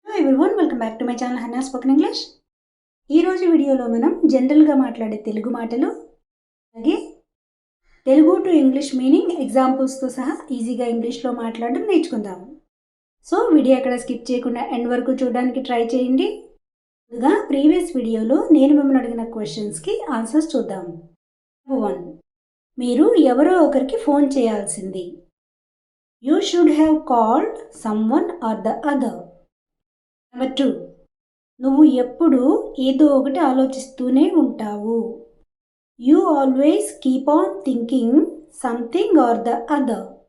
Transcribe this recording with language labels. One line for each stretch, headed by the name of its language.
English: everyone, welcome back to my channel Hannah Spoken English.
Telugu: ఈ రోజు వీడియోలో మనం జనరల్గా మాట్లాడే తెలుగు మాటలు అలాగే తెలుగు టు ఇంగ్లీష్ మీనింగ్ ఎగ్జాంపుల్స్తో సహా ఈజీగా ఇంగ్లీష్లో మాట్లాడడం నేర్చుకుందాం. సో వీడియో ఎక్కడ స్కిప్ చేయకుండా ఎండ్ వరకు చూడడానికి ట్రై చేయండి. ముందుగా ప్రీవియస్ వీడియోలో నేను మిమ్మల్ని అడిగిన క్వశ్చన్స్కి ఆన్సర్స్ చూద్దాం. 1. మీరు ఎవరో ఒకరికి ఫోన్ చేయాల్సింది.
English: You should have called someone or the other. Number 2.
Telugu: నువ్వు ఎప్పుడు ఏదో ఒకటి ఆలోచిస్తూనే ఉంటావు.
English: You always keep on thinking something or the other.